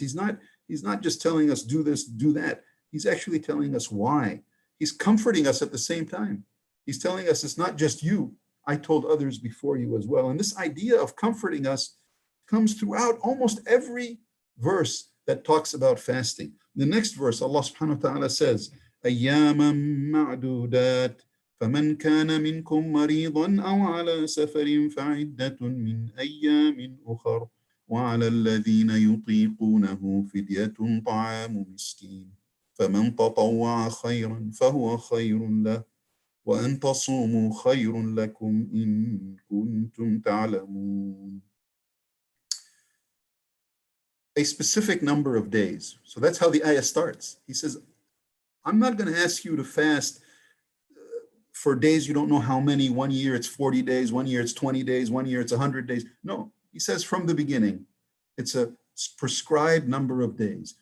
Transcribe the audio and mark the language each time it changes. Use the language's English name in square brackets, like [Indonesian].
[English] He's not just telling us do this, do that. He's actually telling us why. He's comforting us at the same time. He's telling us it's not just you. I told others before you as well. And this idea of comforting us comes throughout almost every verse that talks about fasting. The next verse, Allah subhanahu wa ta'ala says, [Arabic] أَيَّامًا مَعْدُودَاتٍ فمن كان منكم مريضا أو على سفر فعدة من أيام أخر وعلى الذين يطيقونه فدية طعام مسكين فمن تطوع خيرا فهو خير له وأن تصوموا خير لكم إن كنتم تعلمون. [English] A specific number of days. So that's how the ayah starts. He says, I'm not going to ask you to fast for days you don't know how many. 1 year it's 40 days, 1 year it's 20 days, 1 year it's 100 days. No, he says from the beginning, it's a prescribed number of days.